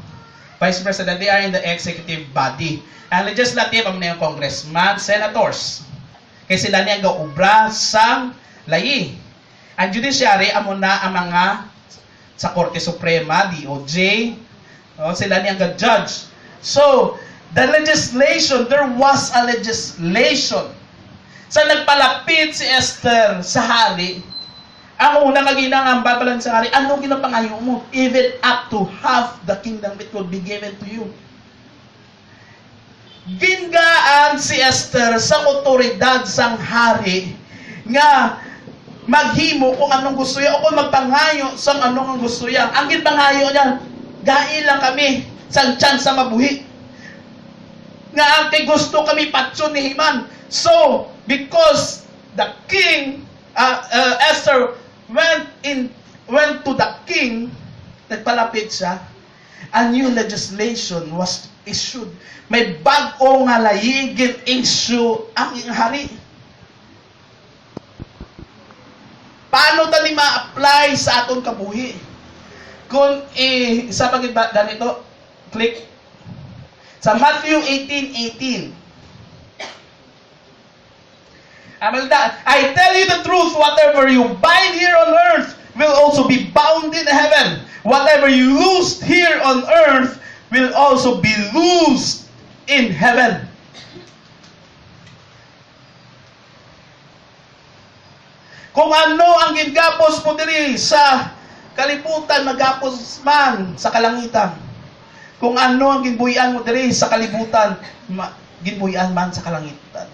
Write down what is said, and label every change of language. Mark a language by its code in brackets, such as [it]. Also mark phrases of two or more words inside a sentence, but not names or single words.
[en] Vice president, they are in the executive body. [hil] Ang legislative, amuni yung [en] congressman, senators. [hil] Kaya sila niya gaubra sa layi. Ang judiciary, amuna ang mga sa Korte Suprema, DOJ, no? Sila niya ga-judge. [en] So, the legislation, there was a legislation. [hil] Sa nagpalapit si Esther sa hari, ang unang kaginangamba pala sa hari, ano ginapangayo mo? [en] Even up to half the kingdom, it will be given to you. [hil] Gingaan si Esther sa otoridad sang hari nga maghimo kung anong gusto niya o kung magpangayo sa anong gusto niya. Ang ginpangayo niya, gai lang kami sang chance sa mabuhi. Nga ang kay gusto kami patso ni Himan. [en] So, because the king, Esther went to the king, [hil] nagpalapit siya, [en] a new legislation was issued. [hil] May bag-o nga layigin issue ang hari. Paano tani ma-apply sa aton kabuhi? Kung isa pag ganito, click. Sa Matthew 18:18. [en] I tell you the truth, whatever you bind here on earth will also be bound in heaven. Whatever you loose here on earth will also be loosed in heaven. [hil] Kung ano ang gingapos mo diri sa kalibutan, magapos man sa kalangitan. Kung ano ang ginbuyan mo diri sa kalibutan, ginbuyan man sa kalangitan.